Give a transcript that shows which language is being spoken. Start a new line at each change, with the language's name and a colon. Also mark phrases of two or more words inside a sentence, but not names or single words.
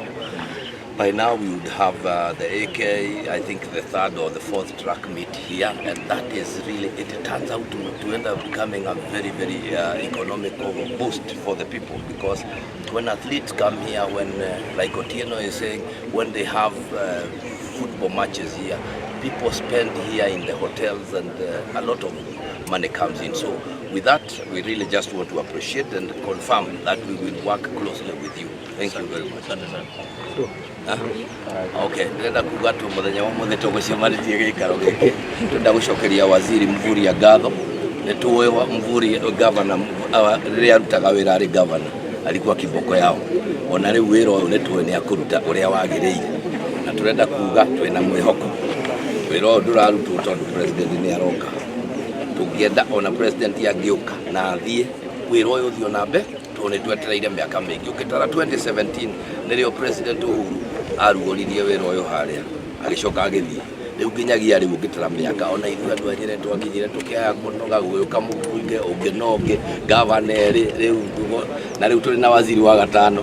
English: By now we would have the AK, I think the third or the fourth track meet here, and that is really, it turns out to end up becoming a very, very economical boost for the people, because when athletes come here, when, like Otieno is saying, when they have football matches here, people spend here in the hotels, and a lot of money comes in. So with that, we really just want to appreciate and confirm that we will work closely with you. Thank you very much.
Kikuyu: Okay, ndenda kuga tu muthenya wa muthe tugucemanirie gikaro giki tunda gucokeria waziri Mvurya ngatho ni tuwe Mvurya governor riria arutaga wira ari governor
Swahili: alikuwa kiboko yao
Kikuyu: ona riu wira uyu ni tuwe ni akuruta uria wagiriire na turenda kuga twina mwihoko wira uyu ndurarutwo tondu president ni aroka tungienda ona president angiuka na athie wira uyu thio nambe tuni twetereire miaka mingi ukitara 2017 nirio president Uhuru arugoririe wira uyu haria agicoka agithie riu nginyagia riu ngitara miaka ona ithu andu anyire twakinyire tukiaya kunoga guka mubunge unginoge governor riu na riu turi na waziri wa gatano